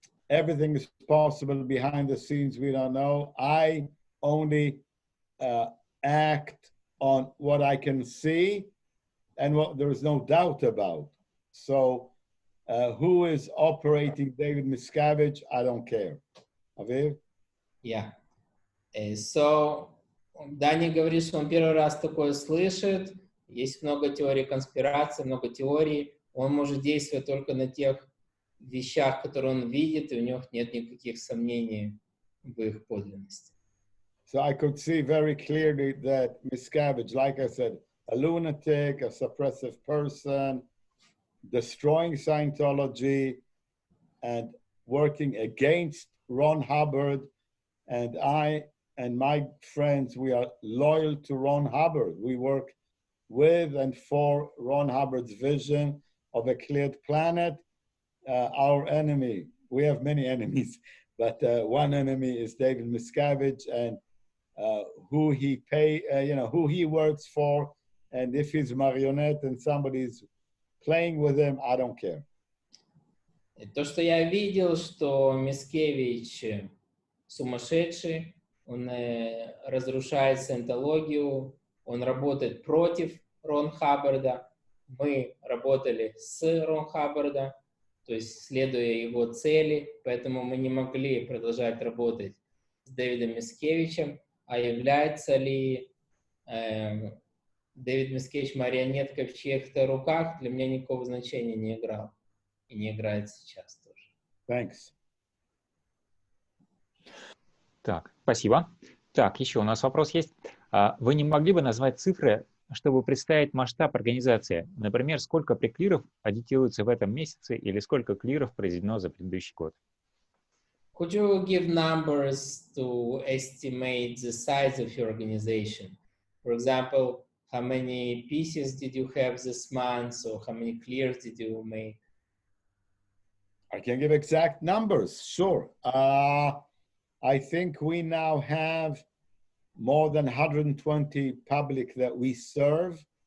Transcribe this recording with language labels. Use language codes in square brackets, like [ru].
[en] Everything is possible behind the scenes. We don't know. I only act on what I can see and what there is no doubt about. So who is operating David Miscavige? I don't care. Aviv? Yeah. [ru] So, Дани говорит, что он первый раз такое слышит. Есть много теорий конспирации, много теорий. Он может действовать только на тех вещах, которые он видит, и у него нет никаких сомнений в их подлинности. [en] So I could see very clearly that Miscavige, like I said, a lunatic, a suppressive person, destroying Scientology and working against Ron Hubbard, and I and my friends, we are loyal to Ron Hubbard. We work with and for Ron Hubbard's vision of a cleared planet. Our enemy, we have many enemies, but one enemy is David Miscavige and who he who he works for, and if he's marionette and somebody's playing with him, I don't care. [ru] То, что я видел, что Мискевич сумасшедший, он разрушает саентологию, он работает против Рон Хаббарда. Мы работали с Рон Хаббарда, то есть следуя его цели, поэтому мы не могли продолжать работать с Дэвидом Мискевичем. А является ли Дэвид Мискевич марионеткой в чьих-то руках, для меня никакого значения не играл. И не играет сейчас тоже. [en] Thanks. [ru] Так, спасибо. Так, еще у нас вопрос есть. Вы не могли бы назвать цифры, чтобы представить масштаб организации? Например, сколько преклиров аудитируется в этом месяце или сколько клиров произведено за предыдущий год? [en] Could you give numbers to estimate the size of your organization? For example, how many pieces did you have this month, or how many clears did you make? I can give exact numbers, sure. I think we now have more than 120 public that we serve.